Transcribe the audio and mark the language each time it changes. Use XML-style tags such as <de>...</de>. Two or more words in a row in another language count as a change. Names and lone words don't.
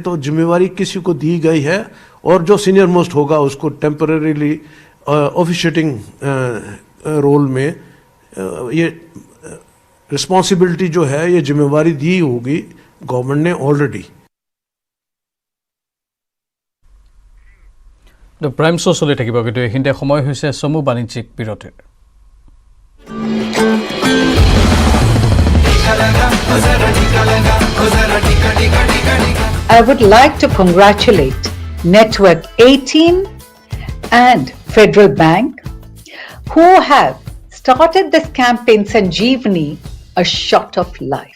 <hi>तो जिम्मेवारी किसी को दी गई है, और जो</hi> <en>senior most</en> <hi>होगा उसको</hi> <en>temporarily officiating role</en> <hi>में ये रिस्पॉन्सिबिलिटी जो है, ये जिम्मेवारी दी होगी गवर्नमेंट ने ऑलरेडी।</hi> <as>प्राइम शो चলি থাকিব, কিন্তু এইখিনিতে সময় হৈছে চমু বাণিজ্যিক বিৰতিৰ।</as> <en>I would like to congratulate Network 18 and Federal Bank, who have started this campaign Sanjeevani, a shot of life.</en>